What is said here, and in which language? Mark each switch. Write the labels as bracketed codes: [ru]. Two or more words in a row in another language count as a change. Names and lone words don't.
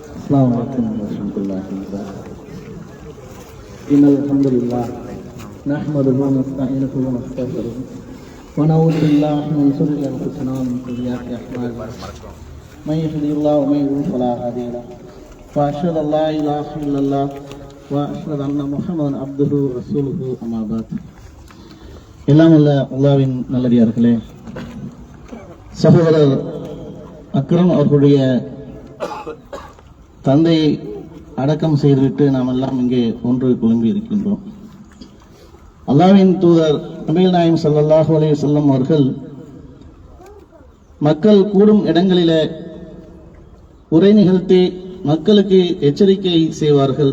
[ar] السلام عليكم ورحمة الله وبركاته. إن الحمد لله نحمده ونستعينه ونستغفره ونعوذ بالله من شرور أنفسنا ومن سيئات أعمالنا من يهده الله ومن يضلل فلا هادي له وأشهد أن لا إله إلا الله وأشهد أن محمدا عبده ورسوله أما بعد. [ta] எல்லாம் உள்ள அல்லாஹ்வின் நல்லடியார்களே, சகோதரர் அக்ரம் அவர்களுடைய தந்தையை அடக்கம் செய்துவிட்டு நாம் எல்லாம் இங்கே ஒன்று குழம்பி இருக்கின்றோம். அல்லாஹ்வின் தூதர் நபிகள் நாயகம் [ar] صلى الله عليه وسلم [ta] அவர்கள் மக்கள் கூடும் இடங்களிலே உரை நிகழ்த்தி மக்களுக்கு எச்சரிக்கை செய்வார்கள்.